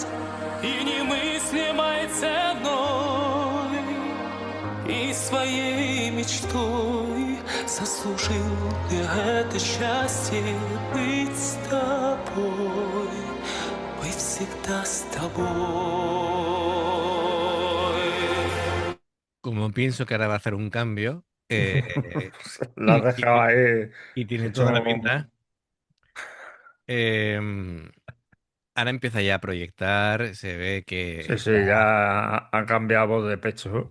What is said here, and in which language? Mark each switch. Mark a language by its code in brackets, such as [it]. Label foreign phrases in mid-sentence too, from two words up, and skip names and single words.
[ru] И немыслимой ценой, и своей мечтой заслужил я это счастье быть с тобой. Быть всегда с тобой. [es] Como pienso que ahora va a hacer un cambio, Lo has y, dejado ahí. y tiene toda la Todo... pinta, em, ahora empieza ya a proyectar, se ve que Sí, sí, está ya ha cambiado voz de pecho.